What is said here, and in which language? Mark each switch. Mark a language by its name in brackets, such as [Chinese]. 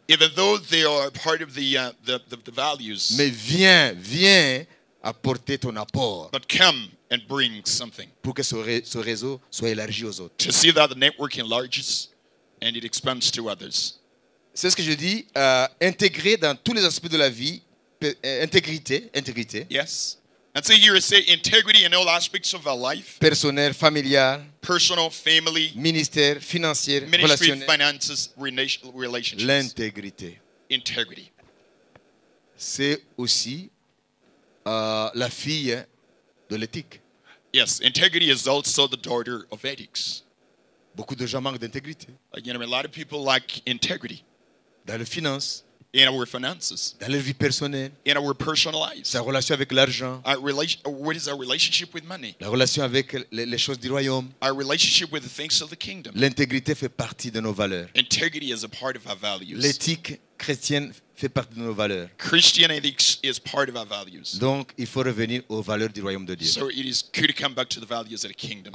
[English] Even though they are part of the values, [French] Mais viens apporter ton apport [English] but come and bring something [French] pour que ce réseau soit élargi aux autres. [English] to see that the network enlarges and it expands to others. [French] C'est ce que je dis, intégrer dans tous les aspects de la vie, intégrité, [English] Yes. And so here I say integrity in all aspects of our life, [French] personnel, familial, [English] personal, family, [French] ministère, financier, [English] ministry, [French] relationnel, [English] finances, relationships. [French] l'intégrité. [English] Integrity. [French] C'est aussi la fille de l'éthique. [English] Yes, integrity is also the daughter of ethics. [French] Beaucoup de gens manquent d'intégrité [English] A lot of people lack integrity [French] dans les finances, [English] in our finances, [French] dans leur vie personnelle, [English] in our personal lives. [French] sa relation avec l'argent, [English] What is our relationship with money? [French] la relation avec les choses du royaume. [English] Our relationship with the things of the kingdom. [French] L'intégrité fait partie de nos valeurs. [English] Integrity is a part of our values. [French] L'éthique chrétienne fait partie de nos valeurs. [English] Christianity is part of our values. [French] Donc, il faut revenir aux valeurs du royaume de Dieu. [English] So it is good to come back to the values of the kingdom.